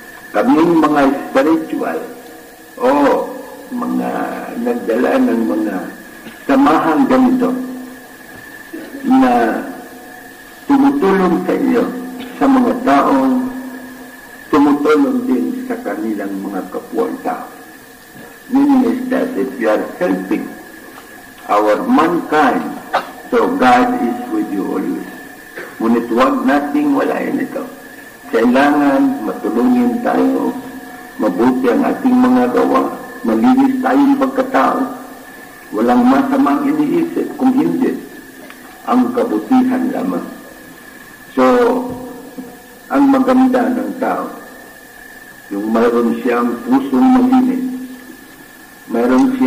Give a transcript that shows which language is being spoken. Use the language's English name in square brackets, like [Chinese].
[Filipino] Kaming mga spiritual o mga nagdala ng mga samahang ganito na tumutulong sa inyo sa mga taong tumutulong din sa kanilang mga kapwa tao. [English] Meaning is that if you are helping our mankind, so God is with you always. [Filipino] Ngunit huwag nating walain ito. Kailangan matulungin tayo, mabuti ang ating mga gawa, malinis tayong pagkatao, walang masamang iniisip, kung hindi, ang kabutihan lamang. So, ang maganda ng tao, yung mayroon siyang pusong malinis, mayroon siyang